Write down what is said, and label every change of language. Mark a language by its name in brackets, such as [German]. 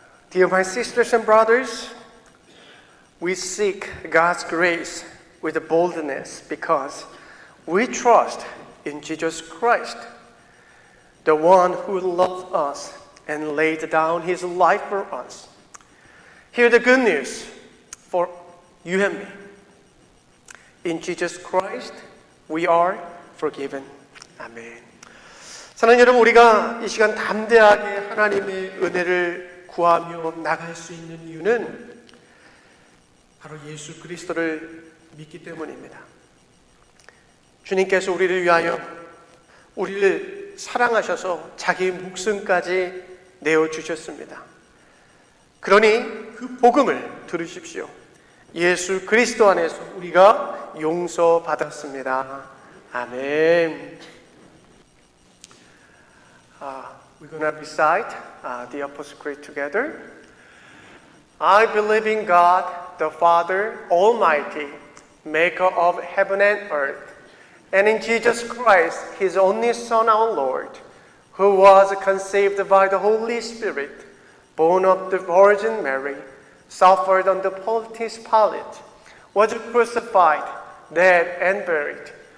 [English] Dear my sisters and brothers, we seek God's grace with boldness because we trust in Jesus Christ, the one who loved us and laid down his life for us. Hear the good news for you and me. In Jesus Christ, we are forgiven. [Korean] 아멘. 사랑하는 여러분, 우리가 이 시간 담대하게 하나님의 은혜를 구하며 나갈 수 있는 이유는 바로 예수 그리스도를 믿기 때문입니다. 주님께서 우리를 위하여 우리를 사랑하셔서 자기 목숨까지 내어주셨습니다. 그러니 그 복음을 들으십시오. 예수 그리스도 안에서 우리가 용서받았습니다. 아멘. [English] We're going to recite the Apostles' Creed together. I believe in God, the Father Almighty, maker of heaven and earth, and in Jesus Christ, his only Son, our Lord, who was conceived by the Holy Spirit, born of the Virgin Mary, suffered under Pontius Pilate, was crucified, dead, and buried.